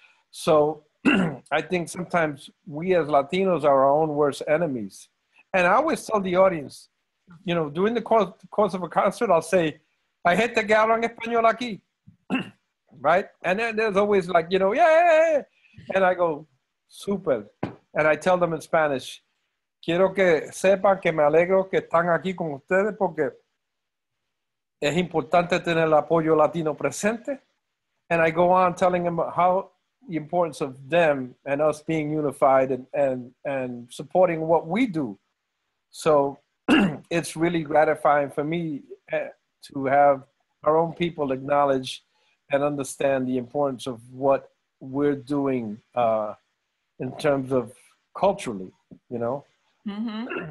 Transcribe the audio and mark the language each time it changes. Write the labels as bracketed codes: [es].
[en] So I think sometimes we as Latinos are our own worst enemies. And I always tell the audience, you know, during the course of a concert, I'll say, hay gente que habla en español aquí, right? And then there's always like, you know, yeah. And I go, super. [es] And I tell them in Spanish, quiero que sepan que me alegro que están aquí con ustedes porque es importante tener el apoyo latino presente. [en] And I go on telling them how the importance of them and us being unified and supporting what we do. So it's really gratifying for me to have our own people acknowledge and understand the importance of what we're doing in terms of culturally, you know. Mm-hmm.